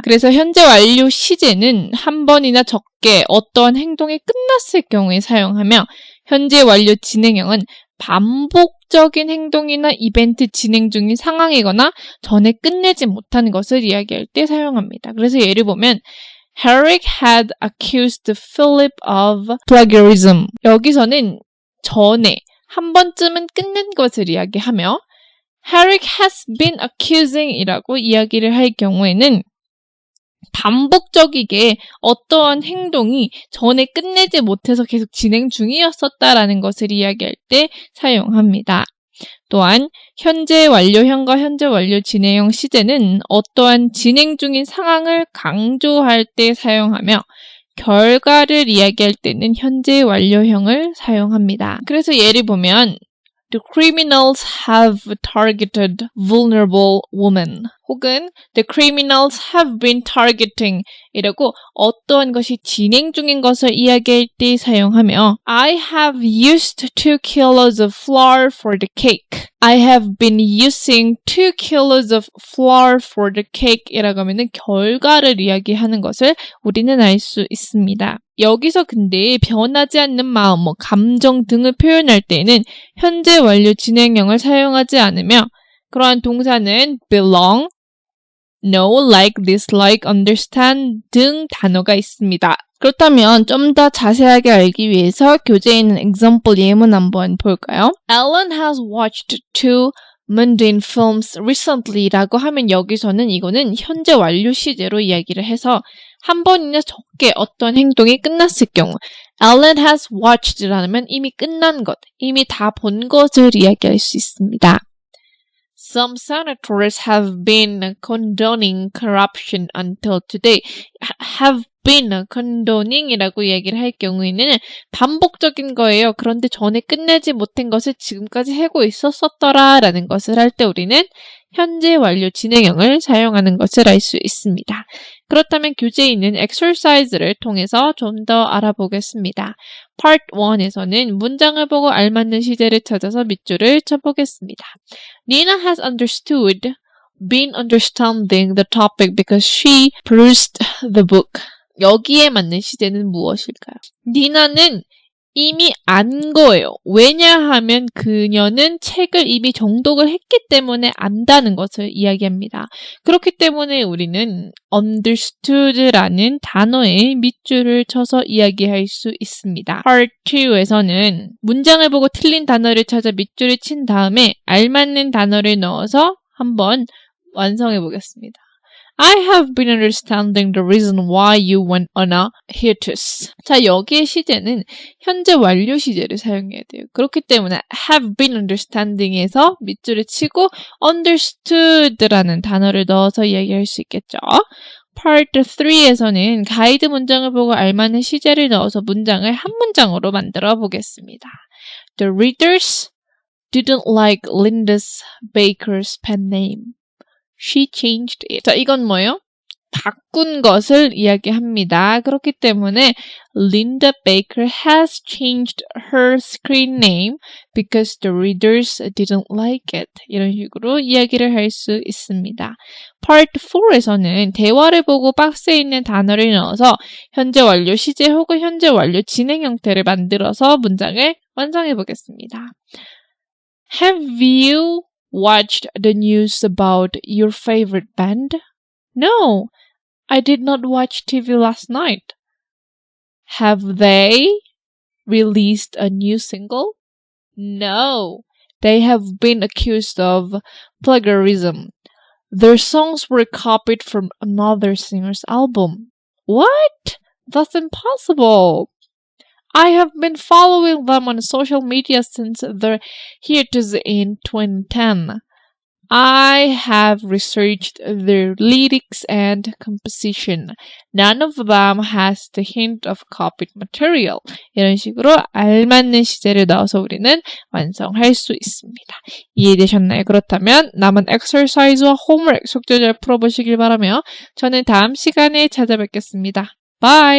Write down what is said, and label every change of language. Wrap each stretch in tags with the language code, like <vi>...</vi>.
<ko>그래서 현재 완료 시제는 한 번이나 적게 어떠한 행동이 끝났을 경우에 사용하며 현재 완료 진행형은 반복적인 행동이나 이벤트 진행 중인 상황이거나 전에 끝내지 못한 것을 이야기할 때 사용합니다. 그래서 예를 보면</ko> <en>Herrick had accused Philip of plagiarism.</en> <ko>여기서는 전에 한 번쯤은 끝낸 것을 이야기하며</ko> <en>Herrick has been accusing</en> <ko>이라고 이야기를 할 경우에는 반복적이게 어떠한 행동이 전에 끝내지 못해서 계속 진행 중이었었다라는 것을 이야기할 때 사용합니다. 또한 현재 완료형과 현재 완료 진행형 시제는 어떠한 진행 중인 상황을 강조할 때 사용하며 결과를 이야기할 때는 현재 완료형을 사용합니다. 그래서 예를 보면</ko> <en>The criminals have targeted vulnerable women.</en> <ko>혹은</ko> <en>The criminals have been targeting</en> <ko>이라고 어떠한 것이 진행 중인 것을 이야기할 때 사용하며</ko> <en>I have used 2 kilos of flour for the cake. I have been using 2 kilos of flour for the cake</en> <ko>이라고 하면은 결과를 이야기하는 것을 우리는 알 수 있습니다. 여기서 근데 변하지 않는 마음, 감정 등을 표현할 때는 현재 완료 진행형을 사용하지 않으며 그러한 동사는 belong, know, like, dislike, understand 등 단어가 있습니다. 그렇다면 좀 더 자세하게 알기 위해서 교재에 있는 example 예문 한번 볼까요?</ko> <en>Alan has watched 2 mundane films recently</en> <ko>라고 하면 여기서는 이거는 현재 완료 시제로 이야기를 해서 한 번이나 적게 어떤 행동이 끝났을 경우</ko> <en>Alan has watched</en> <ko>라면 이미 끝난 것, 이미 다 본 것을 이야기할 수 있습니다.</ko> <en>Some senators have been condoning corruption until today. have been condoning</en> <ko>이라고 이야기를 할 경우에는 반복적인 거예요. 그런데 전에 끝내지 못한 것을 지금까지 하고 있었더라 라는 것을 할 때 우리는 현재 완료 진행형을 사용하는 것을 알 수 있습니다. 그렇다면 교재에 있는 exercise를 통해서 좀 더 알아보겠습니다. Part 1에서는 문장을 보고 알맞는 시제를 찾아서 밑줄을 쳐보겠습니다.</ko> <en>Nina has been understanding the topic because she perused the book.</en> <ko>여기에 맞는 시제는 무엇일까요? 니나는 이미 안 거예요. 왜냐하면 그녀는 책을 이미 정독을 했기 때문에 안다는 것을 이야기합니다. 그렇기 때문에 우리는 understood라는 단어에 밑줄을 쳐서 이야기할 수 있습니다. Part 2에서는 문장을 보고 틀린 단어를 찾아 밑줄을 친 다음에 알맞는 단어를 넣어서 한번 완성해 보겠습니다.</ko> <en>I have been understanding the reason why you went on a hiatus.</en> <ko>자, 여기에 시제는 현재 완료 시제를 사용해야 돼요. 그렇기 때문에</ko> <en>have been understanding</en> <ko>에서 밑줄을 치고 understood라는 단어를 넣어서 이야기할 수 있겠죠. Part 3에서는 가이드 문장을 보고 알맞는 시제를 넣어서 문장을 한 문장으로 만들어 보겠습니다.</ko> <en>The readers didn't like Linda's baker's pen name. She changed it.</en> <ko>자, 이건 뭐예요? 바꾼 것을 이야기합니다. 그렇기 때문에</ko> <en>Linda Baker has changed her screen name because the readers didn't like it.</en> <ko>이런 식으로 이야기를 할 수 있습니다. Part 4에서는 대화를 보고 박스에 있는 단어를 넣어서 현재 완료 시제 혹은 현재 완료 진행 형태를 만들어서 문장을 완성해 보겠습니다.</ko> <en>Have you watched the news about your favorite band? No, I did not watch TV last night. Have they released a new single? No, they have been accused of plagiarism. Their songs were copied from another singer's album. What? That's impossible. I have been following them on social media since their hiatus in 2010. I have researched their lyrics and composition. None of them has the hint of copied material.</en> <ko>이런 식으로 알맞는 시제를 넣어서 우리는 완성할 수 있습니다. 이해되셨나요? 그렇다면 남은 exercise와 homework 숙제 잘 풀어보시길 바라며 저는 다음 시간에 찾아뵙겠습니다. Bye!</ko>